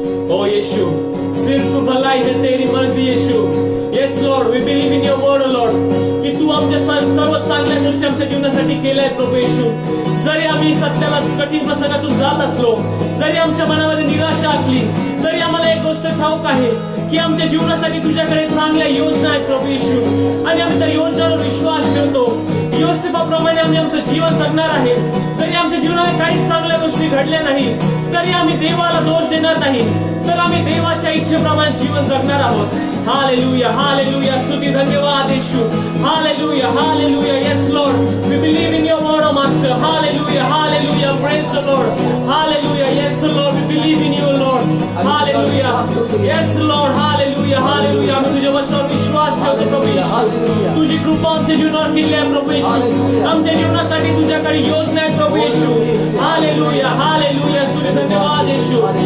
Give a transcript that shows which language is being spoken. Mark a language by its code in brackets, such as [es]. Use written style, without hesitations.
[hi] ओ यीशु, सिर्फ भलाई है तेरी मर्जी यीशु। [en] yes lord, we believe in your word lord, [mr] की तू आमच्या सर्व चांगल्या गोष्टी आमच्या जीवनासाठी केल्या आहेत प्रभू येशू। जरी आम्ही सत्याला कठीण प्रसंगातून जात असलो, जरी आमच्या मनामध्ये निराशा असली, तरी आम्हाला एक गोष्ट ठाऊक आहे की आमच्या जीवनासाठी तुझ्याकडे चांगल्या योजना आहेत प्रभू येशू, आणि आम्ही त्या योजनांवर विश्वास ठेवतो। योसेफाप्रमाणे आम्ही आमचं जीवन जगणार आहे। जरी आमच्या जीवनात काही चांगल्या गोष्टी घडल्या नाही, तरी आम्ही देवाला दोष देणार नाही, तर आम्ही देवाच्या इच्छेप्रमाणे जीवन जगणार आहोत। हालेलुया, हालेलुया, स्तुती धन्यवाद येशू। [en] Hallelujah, hallelujah, yes lord, we believe in your word master. Hallelujah, hallelujah, praise the lord. Hallelujah, yes lord, we believe in you lord. [mr] Hallelujah, yes Lord, hallelujah, hallelujah, आम्ही तुझ्या वचनावर विश्वास ठेवतो प्रभू येशू। तुझी कृपा आमच्या जीवनावर केली आहे प्रभू येशू। आमच्या जीवनासाठी तुझ्याकडे योजना आहे प्रभू येशू। हालेलुया, हालेलुया, स्तुती धन्यवाद येशू।